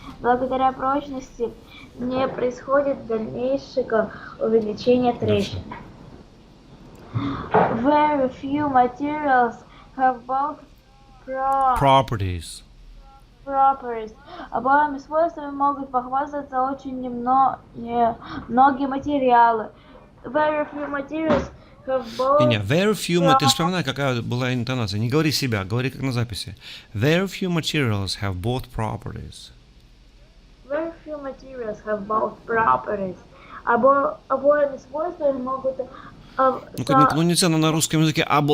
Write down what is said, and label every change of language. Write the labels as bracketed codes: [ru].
[ru] Благодаря прочности не происходит дальнейшего увеличения трещин. [en] Very few materials have both Properties. properties. [ru] Обоими свойствами могут похвастаться очень многие материалы. [en] Very few materials have both [ru] Не, [en] very few, [ru] ты же вспоминай, какая была интонация. Не говори себя, говори как на записи. [en] Very few materials have both properties. Very few materials have both properties. [ru] Обоими свойствами могут Ну нельзя на русском языке.